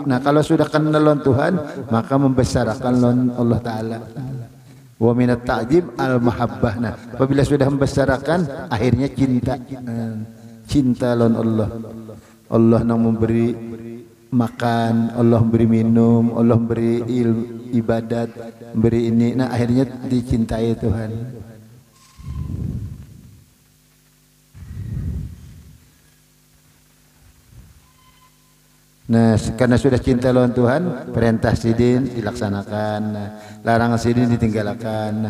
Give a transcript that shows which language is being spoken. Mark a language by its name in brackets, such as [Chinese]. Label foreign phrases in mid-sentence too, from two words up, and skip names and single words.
[Indonesian] Nah, kalau sudah kenal lawan Tuhan, maka membesarkan lawan Allah taala. [Arabic] ومن التعظيم المحبة. [Indonesian] Nah, apabila sudah membesarkan, akhirnya cinta. Cinta lawan Allah. Allah yang memberi makan, Allah memberi minum, Allah memberi ibadat, memberi ini. Nah, akhirnya dicintai Tuhan. Nah, karena sudah cinta lawan Tuhan, perintah sidin dilaksanakan, larangan sidin ditinggalkan.